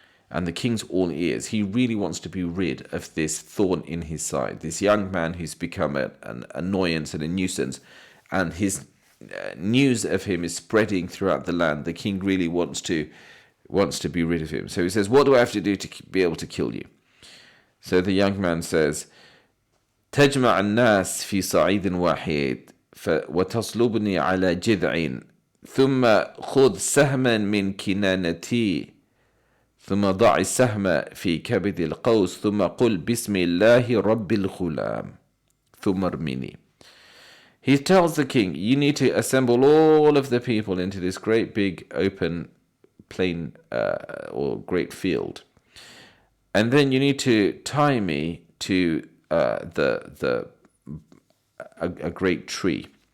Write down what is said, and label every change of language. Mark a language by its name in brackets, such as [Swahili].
[English] And the king's all ears. He really wants to be rid of this thorn in his side, this young man who's become an annoyance and a nuisance, and his news of him is spreading throughout the land. The king really wants to be rid of him. So he says, what do I have to do to be able to kill you? So the young man says, [Arabic] تجمع الناس في صعيد واحد وتصلبني على جذع ثم خذ سهما من كنانتي ثم ضع السهم في كبد القوس ثم قل بسم الله رب الغلام ثم ارمني. [English] He tells the king, you need to assemble all of the people into this great big open plain or great field, and then you need to tie me to a great tree,